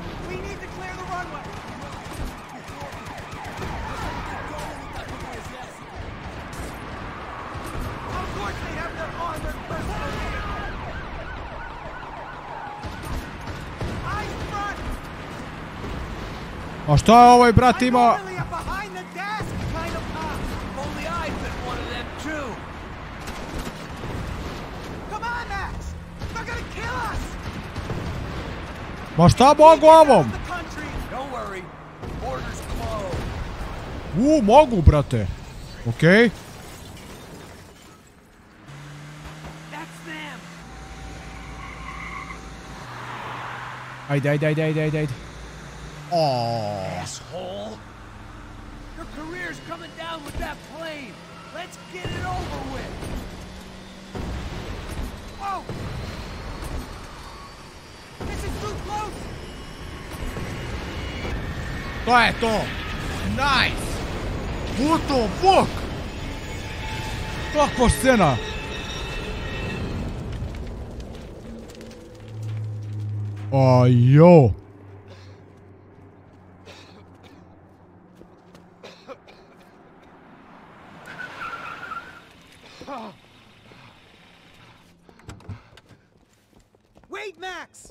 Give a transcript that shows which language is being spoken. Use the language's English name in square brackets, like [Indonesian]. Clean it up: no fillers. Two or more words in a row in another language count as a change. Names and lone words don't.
[English] We need to clear the runway! Of course they have their armored personnel here! Eyes front! [Croatian] A šta je ovaj brat [English] I'm [Croatian] ima? [English] normally a behind the desk kind of cop! If only I'd been one of them too. Come on, Max! They're gonna kill us! [Croatian] Ma šta mogu ovom? [English] The country! Don't worry. Borders closed. [Croatian] Mogu, brate. Okej. [English] That's them. [Croatian] Ajde. Oh. [English] Asshole. Your career's coming down with that plane. Let's get it over with. Oh! This is too close! [Croatian] To je to. Nice. [English] What the fuck? [Croatian] Kakva scena. Ajo. [English] Wait, Max!